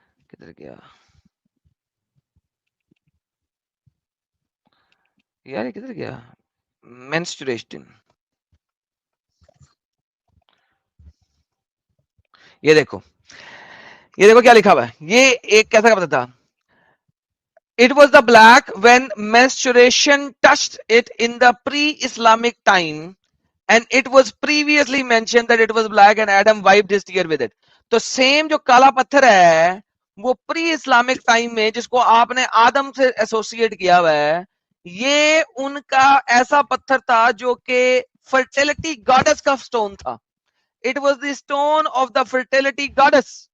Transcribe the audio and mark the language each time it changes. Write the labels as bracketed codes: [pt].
[hi] किधर गया यार, ये किधर गया? मेंस्ट्रुएशन, ये देखो, ये देखो क्या लिखा हुआ है, ये एक कैसा का पता था। [en] It was the black when menstruation touched it in the pre-Islamic time, and it was previously mentioned that it was black and Adam wiped his tear with it. [hi] तो सेम जो काला पत्थर है वो प्री इस्लामिक टाइम में जिसको आपने आदम से एसोसिएट किया हुआ है, ये उनका ऐसा पत्थर था जो कि फर्टिलिटी गॉडेस का स्टोन था। [en] It was the stone of the fertility goddess.